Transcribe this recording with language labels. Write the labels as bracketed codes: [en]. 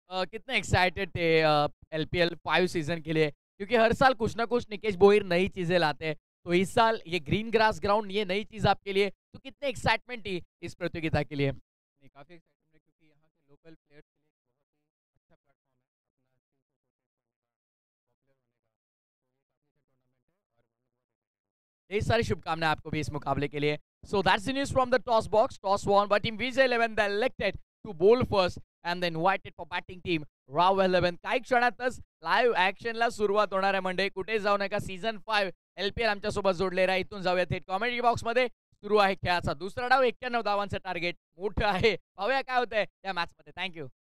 [hi] कितने एक्साइटेड थे LPL 5 season के लिए, क्योंकि हर साल कुछ ना कुछ निकेश बोहिर नई चीजें लाते हैं, तो इस साल ये ग्रीन ग्रास ग्राउंड ये नई चीज आपके लिए, तो कितने एक्साइटमेंट थी इस प्रतियोगिता के लिए? नहीं, काफी एक्साइटमेंट है क्योंकि यहाँ के लोकल प्लेयर्स के लिए एक बहुत ही अच्छा प्लेटफॉर्म है अपना स्किल्स को शोकेस करने का, पॉपुलर होने का, तो ये काफी अच्छा टूर्नामेंट है और हम लोग बहुत excited हैं। यही सारी शुभकामनाएं आपको भी इस मुकाबले के लिए. [en] So that's the news from the toss box. Toss won by team Vijay 11. They elected to bowl first and then invited for batting team Raw 11. [mr] काही क्षणातच लाईव्ह ऍक्शनला सुरुवात होणार आहे मंडळी. कुठे जाऊ नका. सीझन 5 LPL आमच्यासोबत जोडलेला आहे. इथून जाऊया थेट कॉमेंट्री बॉक्समध्ये. सुरू आहे खेळाचा दुसरा डाव. 91 धावांचं टार्गेट मोठं आहे. पाहूया काय होतंय या मॅचमध्ये. थँक्यू.